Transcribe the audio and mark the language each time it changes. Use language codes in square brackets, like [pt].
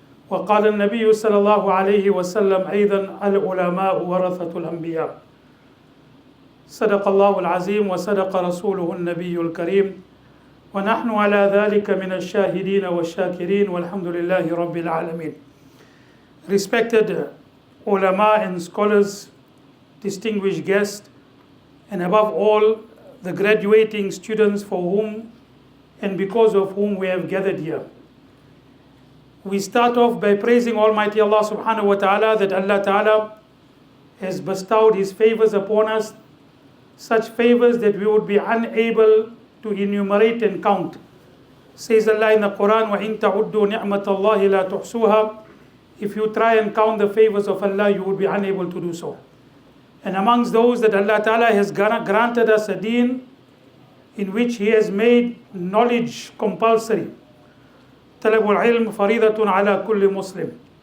[ar] وقال النبي صلى الله عليه وسلم أيضا: العلماء ورثة الأنبياء. صدق الله العظيم وصدق رسوله النبي الكريم، ونحن على ذلك من الشاهدين والشاكرين والحمد لله رب العالمين. [en] Respected ulama and scholars, distinguished guests, and above all, the graduating students for whom and because of whom we have gathered here. We start off by praising Almighty Allah subhanahu wa ta'ala that Allah ta'ala has bestowed His favors upon us, such favors that we would be unable to enumerate and count. Says Allah in the Quran, [ar] وَإِن تَعُدُّوا نِعْمَةَ اللَّهِ لَا تُحْصُوهَا. [en] If you try and count the favors of Allah, you would be unable to do so. And amongst those that Allah Ta'ala has granted us a deen in which He has made knowledge compulsory. [ar] طَلَبُ الْعِلْمِ فَرِيضَةٌ عَلَى كُلِّ مُسْلِمٍ.